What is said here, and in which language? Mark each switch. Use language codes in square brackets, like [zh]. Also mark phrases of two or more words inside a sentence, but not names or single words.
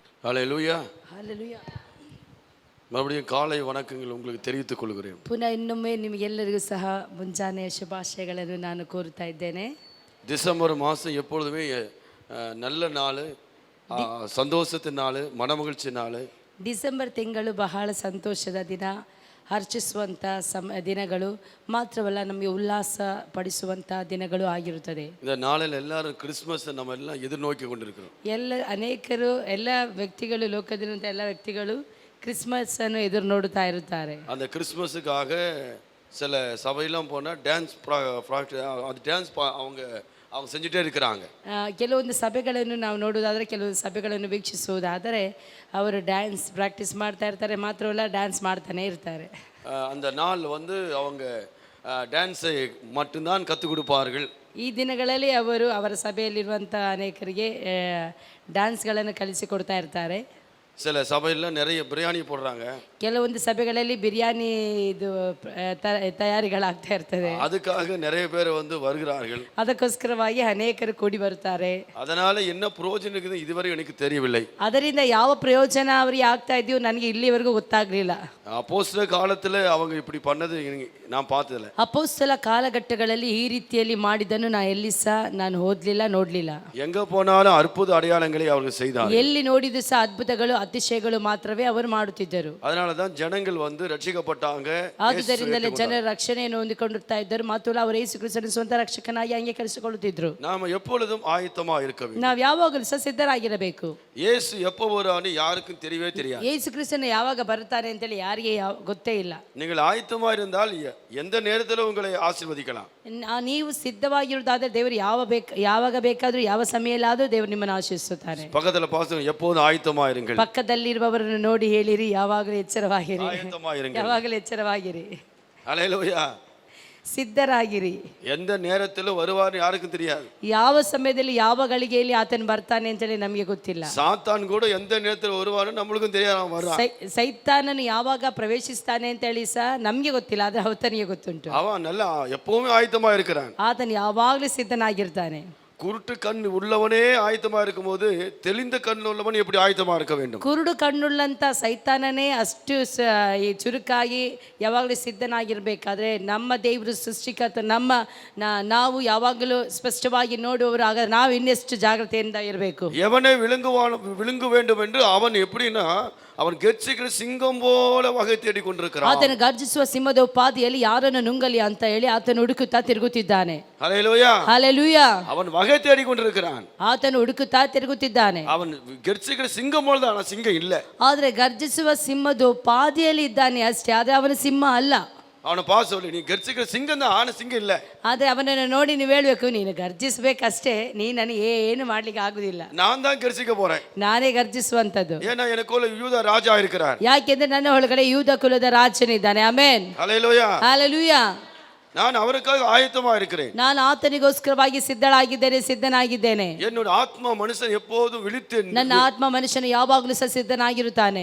[ta] ஹல்லேலூயா. [kn] Hallelujah. [ta] மறுபடியும் காலை வணக்கங்கள் உங்களுக்கு தெரிவித்துக் கொள்கிறேன். [kn] ಪುನಃ ಇನ್ನೊಮ್ಮೆ ನಿಮಗೆಲ್ಲರಿಗೂ ಸಹ ಮುಂಜಾನೆಯ ಶುಭಾಶಯಗಳನ್ನು ನಾನು ಕೋರುತ್ತಾ ಇದ್ದೇನೆ. [ta] டிசம்பர் மாதம் எப்பொழுதுமே நல்ல நாள், சந்தோஷத்தின் நாள், மனமகிழ்ச்சி நாள். [kn] ಡಿಸೆಂಬರ್ ತಿಂಗಳು ಬಹಳ ಸಂತೋಷದ ದಿನ, ಹರ್ಷಿಸುವಂಥ ದಿನಗಳು ಮಾತ್ರವಲ್ಲ, ನಮಗೆ ಉಲ್ಲಾಸ ಪಡಿಸುವಂಥ ದಿನಗಳು ಆಗಿರುತ್ತದೆ. [ta] இந்த நாளில் எல்லாரும் கிறிஸ்மஸ் நம்ம எல்லாம் எதிர்நோக்கி கொண்டிருக்கிறோம். [kn] ಅನೇಕರು ಎಲ್ಲ ವ್ಯಕ್ತಿಗಳು, ಲೋಕದಿರುವಂಥ ಎಲ್ಲ ವ್ಯಕ್ತಿಗಳು ಕ್ರಿಸ್ಮಸ್ ಅನ್ನು ಎದುರು ನೋಡುತ್ತಾ ಇರುತ್ತಾರೆ. [ta] அந்த கிறிஸ்மஸுக்காக சில சபையெல்லாம் போனால் டான்ஸ் அது டான்ஸ் அவங்க செஞ்சுட்டே இருக்கிறாங்க. [kn] ಕೆಲವೊಂದು ಸಭೆಗಳನ್ನು ನಾವು ನೋಡುವುದಾದರೆ, ಕೆಲವೊಂದು ಸಭೆಗಳನ್ನು ವೀಕ್ಷಿಸುವುದಾದರೆ ಅವರು ಡ್ಯಾನ್ಸ್ ಪ್ರಾಕ್ಟೀಸ್ ಮಾಡ್ತಾ ಇರ್ತಾರೆ, ಮಾತ್ರವಲ್ಲ ಡ್ಯಾನ್ಸ್ ಮಾಡ್ತಾನೆ ಇರ್ತಾರೆ. [ta] அந்த நாள் அவங்க டான்ஸை மட்டும்தான் கற்றுக் கொடுப்பார்கள். [kn] ಈ ದಿನಗಳಲ್ಲಿ ಅವರು ಅವರ ಸಭೆಯಲ್ಲಿರುವಂಥ ಅನೇಕರಿಗೆ ಡ್ಯಾನ್ಸ್ಗಳನ್ನು ಕಲಿಸಿಕೊಡ್ತಾ ಇರ್ತಾರೆ. [ta] சில சபையில் நிறைய பிரியாணி போடுறாங்க. [kn] ಕೆಲವೊಂದು ಸಭೆಗಳಲ್ಲಿ ಬಿರಿಯಾನಿ ತಯಾರಿಗಳಾಗ್ತಾ ಇರ್ತದೆ. [ta] அதுக்காக நிறைய பேர் வருகிறார்கள். [kn] ಅದಕ್ಕೋಸ್ಕರವಾಗಿ ಅನೇಕರು ಕೂಡಿ ಬರುತ್ತಾರೆ. [ta] அதனால என்ன ಪ್ರಯೋಜನ இருக்குது இதுவரை எனக்கு தெரியவில்லை. [kn] ಅದರಿಂದ ಯಾವ ಪ್ರಯೋಜನ ಅವರಿಗೆ ಆಗ್ತಾ ಇದೆಯೋ ನನಗೆ ಇಲ್ಲಿವರೆಗೂ ಗೊತ್ತಾಗಲಿಲ್ಲ. ಅಪೊಸ್ತಲ ಕಾಲದಲ್ಲಿ [ta] அவங்க இப்படி பண்ணது நான் பார்த்ததில்லை. [kn] ಅಪೊಸ್ತಲ ಕಾಲಘಟ್ಟಗಳಲ್ಲಿ ಈ ರೀತಿಯಲ್ಲಿ ಮಾಡಿದ್ದನ್ನು ನಾನು ಓದಲಿಲ್ಲ, ನೋಡಲಿಲ್ಲ. [ta] எங்க போனாலும் அற்புத அடையாளங்களை அவர்கள் செய்தார்கள். [kn] ಎಲ್ಲಿ ನೋಡಿದ್ರು ಸಹ ಅದ್ಭುತಗಳು, ಅತಿಶಯಗಳು ಮಾತ್ರವೇ ಅವರು ಮಾಡುತ್ತಿದ್ದರು. [ta] அதனால தான் ஜனங்கள் ரட்சிக்கப்பட்டாங்க. [kn] ಆದುದರಿಂದಲೇ ಜನರು ರಕ್ಷಣೆಯನ್ನು ಹೊಂದಿಕೊಂಡಿರ್ತಾ ಇದ್ದರು ಮತ್ತು ಅವರು ಯೇಸು ಕ್ರಿಸ್ತನ ಸ್ವಂತ ರಕ್ಷಕನಾಗಿ ಅಂಗೀಕರಿಸಿಕೊಳ್ಳುತ್ತಿದ್ದರು. [ta] ನಾವು எப்பொழுதும் ஆயத்தமா இருக்க வேண்டும். [kn] ನಾವು ಯಾವಾಗಲೂ ಸಹ ಸಿದ್ಧರಾಗಿರಬೇಕು. [ta] ಯೇಸು எப்போ வருவான்னு யாருக்கும் தெரியவே தெரியாது. [kn] ಯೇಸು ಕ್ರಿಸ್ತನು ಯಾವಾಗ ಬರುತ್ತಾನೆ ಅಂತೇಳಿ ಯಾರಿಗೆ ಗೊತ್ತೇ ಇಲ್ಲ. [ta] நீங்கள் ஆயத்தமா இருந்தால் எந்த நேரத்திலும் உங்களை ஆசீர்வதிக்கலாம். [kn] ನೀವು ಸಿದ್ಧವಾಗಿರುವುದಾದರೆ ದೇವರು ಯಾವಾಗ ಬೇಕಾದರೂ, ಯಾವ ಸಮಯದಲ್ಲಾದರೂ ದೇವರು ನಿಮ್ಮನ್ನು ಆಶೀರ್ವದಿಸುತ್ತಾನೆ. [ta] பக்கத்துல பாசம் எப்போதும் ஆயத்தமா இருங்கள். [kn] ಪಕ್ಕದಲ್ಲಿರುವವರನ್ನು ನೋಡಿ ಹೇಳಿರಿ, ಯಾವಾಗಲೂ ಎಚ್ಚರವಾಗಿರಿ, ಯಾವಾಗಲೂ ಎಚ್ಚರವಾಗಿರಿ. [ta] ஹல்லேலூயா. [kn] ಸಿದ್ಧರಾಗಿರಿ. [ta] எந்த நேரத்திலும் வருவார்னு யாருக்கும் தெரியாது. [kn] ಯಾವ ಸಮಯದಲ್ಲಿ, ಯಾವ ಗಳಿಗೆಯಲ್ಲಿ ಆತನು ಬರ್ತಾನೆ ಅಂತೇಳಿ ನಮಗೆ ಗೊತ್ತಿಲ್ಲ. [ta] சாத்தான் கூட எந்த நேரத்தில் வருவார்னு நம்மளுக்கும் தெரியாது. அவன் வர்றான். [kn] ಸೈತಾನನು ಯಾವಾಗ ಪ್ರವೇಶಿಸ್ತಾನೆ ಅಂತೇಳಿ ಸಹ ನಮಗೆ ಗೊತ್ತಿಲ್ಲ, ಆದರೆ ಆತನಿಗೆ ಗೊತ್ತುಂಟು. [ta] அவன் நல்லா எப்பவுமே ஆயத்தமா இருக்கிறான். [kn] ಆತನು ಯಾವಾಗಲೂ ಸಿದ್ಧನಾಗಿರ್ತಾನೆ. [ta] குருட்டு கண் உள்ளவனே ஆயத்தமா இருக்கும்போது தெளிந்த கண் உள்ளவன் எப்படி ஆயத்தமா இருக்க வேண்டும்? [kn] ಕುರುಡು ಕಣ್ಣುಳ್ಳಂತ ಸೈತಾನನೇ ಅಷ್ಟು ಚುರುಕಾಗಿ ಯಾವಾಗಲೂ ಸಿದ್ಧನಾಗಿರ್ಬೇಕಾದ್ರೆ, ನಮ್ಮ ದೇವರು ಸೃಷ್ಟಿಕರ್ತ, ನಾವು ಯಾವಾಗಲೂ ಸ್ಪಷ್ಟವಾಗಿ ನೋಡುವವರು, ಆಗ ನಾವು ಇನ್ನೆಷ್ಟು ಜಾಗ್ರತೆಯಿಂದ ಇರಬೇಕು. [ta] எவனை விழுங்க வேண்டும் என்று அவன் எப்படின்னா, அவன் கர்ஜிக்கிற சிங்கம் போல வகை தேடி கொண்டிருக்கிறான். [kn] ಆತನು ಗರ್ಜಿಸುವ ಸಿಂಹದ ಉಪಾದಿಯಲ್ಲಿ ಯಾರನ್ನು ನುಂಗಲಿ ಅಂತ ಹೇಳಿ ಆತನು ಹುಡುಕುತ್ತಾ ತಿರುಗುತ್ತಿದ್ದಾನೆ. [ta] ஹல்லேலூயா. [kn] ಹಲ್ಲೆಲೂಯಾ. [ta] அவன் வகை தேடி கொண்டிருக்கிறான். [kn] ಆತನು ಹುಡುಕುತ್ತಾ ತಿರುಗುತ್ತಿದ್ದಾನೆ. [ta] அவன் கர்ஜிக்கிற சிங்கம் போல தான், சிங்கம் இல்ல. [kn] ಆದರೆ ಗರ್ಜಿಸುವ ಸಿಂಹದ ಉಪಾದಿಯಲ್ಲಿ ಇದ್ದಾನೆ ಅಷ್ಟೇ, ಆದರೆ ಅವನ ಸಿಂಹ ಅಲ್ಲ. [ta] அவன பாஸ் சொல்லி, நீ கர்ஜிக்கிற சிங்கம் தான், ஆன சிங்கம் இல்ல. [kn] ಆದರೆ ಅವನನ್ನು ನೋಡಿ ನೀವು ಹೇಳಬೇಕು, ನೀನು ಗರ್ಜಿಸಬೇಕಷ್ಟೇ, ನನಗೆ ಏನು ಮಾಡ್ಲಿಕ್ಕೆ ಆಗುದಿಲ್ಲ. [ta] நான் தான் கர்ஜிக்க போறேன். [kn] ನಾನೇ ಗರ್ಜಿಸುವಂತದ್ದು. [ta] ஏன்னா எனக்குள்ள யூத ராஜா இருக்கிறார். [kn] ಯಾಕೆಂದ್ರೆ ನನ್ನ ಒಳಗಡೆ ಯೂದ ಕುಲದ ರಾಜನಿದ್ದಾನೆ. ಆಮೆನ್. [ta] ஹல்லேலூயா. [kn] ಹಲ್ಲೆಲೂಯಾ. [ta] நான் அவருக்காக ஆயத்தமா இருக்கிறேன். [kn] ನಾನು ಆತನಿಗೋಸ್ಕರವಾಗಿ ಸಿದ್ಧನಾಗಿದ್ದೇನೆ. [ta] என்னோட ஆத்மா மனுஷன் எப்போதும் விழித்து, [kn] ನನ್ನ ಆತ್ಮ ಮನುಷ್ಯನು ಯಾವಾಗಲೂ ಸಹ ಸಿದ್ಧನಾಗಿರುತ್ತಾನೆ,